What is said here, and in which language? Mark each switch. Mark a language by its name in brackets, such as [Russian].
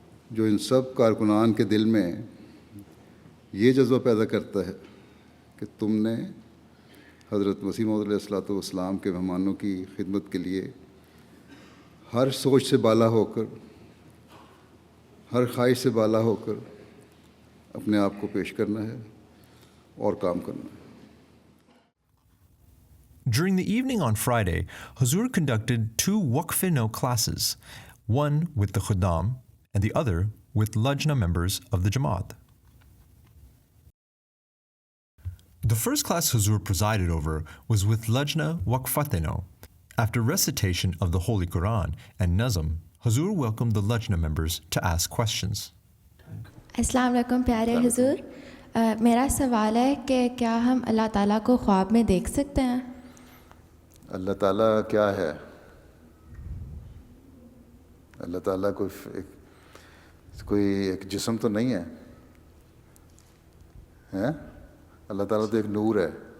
[Urdu] جو ان سب کارکنان کے دل میں یہ جذبہ پیدا کرتا ہے کہ تم نے حضرت مسیح موعود علیہ الصلوۃ والسلام کے مہمانوں کی خدمت کے لیے ہر سوچ سے بالا ہو کر، ہر خواہش سے بالا ہو کر اپنے آپ کو پیش کرنا ہے اور کام کرنا ہے۔ [English] During the evening on Friday, Huzur conducted 2 Waqf-e-No classes, one with the Khuddam and the other with Lajna members of the Jamaat. The first class Huzur presided over was with Lajna Waqf-e-No. After recitation of the Holy Quran and Nazm, Huzur welcomed the Lajna members to ask questions. [Urdu] السلام علیکم پیارے حضور، میرا سوال ہے کہ کیا ہم اللہ تعالیٰ کو خواب میں دیکھ سکتے ہیں؟ اللہ تعالیٰ کیا ہے؟ اللہ تعالیٰ کوئی ایک جسم تو نہیں ہے، اللہ تعالیٰ تو ایک نور ہے،